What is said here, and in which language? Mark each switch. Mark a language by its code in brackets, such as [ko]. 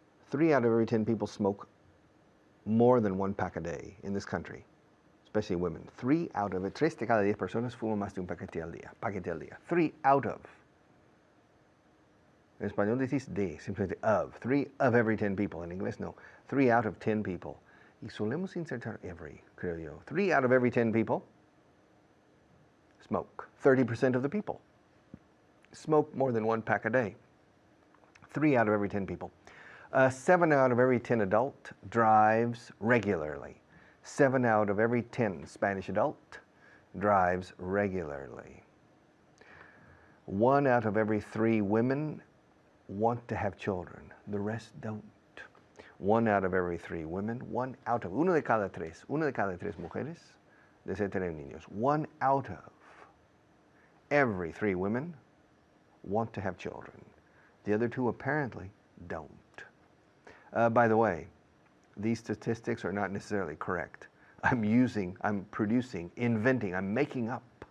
[en] 3 out of every 10 people smoke more than 1 pack a day in this country, especially women. [es] 3 de cada 10 personas fuman más de un paquete al día. [en] 3 out of. [es] En español decís de, simplemente of. [en] 3 of every 10 people. [es] En inglés no. [en] 3 out of 10 people. [es] Y solemos insertar every, creo yo. [en] 3 out of every 10 people smoke. 30% of the people smoke more than 1 pack a day. 3 out of every 10 people. 7 out of every 10 adult drives regularly. 7 out of every 10 Spanish adult drives regularly. 1 out of every 3 women want to have children. The rest don't. 1 out of every 3 women, [es] uno de cada 3 mujeres desea tener niños. [en] 1 out of every 3 women want to have children. The other 2 apparently don't. By the way, these statistics are not necessarily correct. I'm producing, inventing, I'm making up.